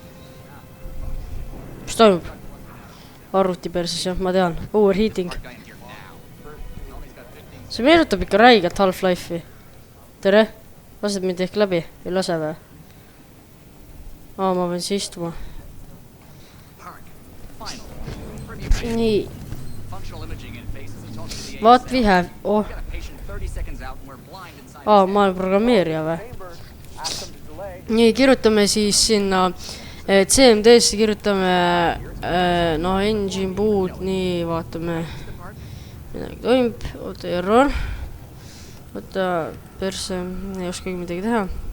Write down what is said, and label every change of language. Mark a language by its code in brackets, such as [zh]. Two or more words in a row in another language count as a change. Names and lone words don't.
[et] mis toimub arvuti perses jah ma tean overheating see meenutab ikka räiget Half-Life'i tere lased mind ehk läbi ei lase või ma pean siia istuma nii [en] what we have [et] ma olen programmeerija või nii kirjutame siis sinna CMD-sse kirjutame [en] engine boot [et] nii vaatame midagi toimub oota error oota perse ei oskagi midagi teha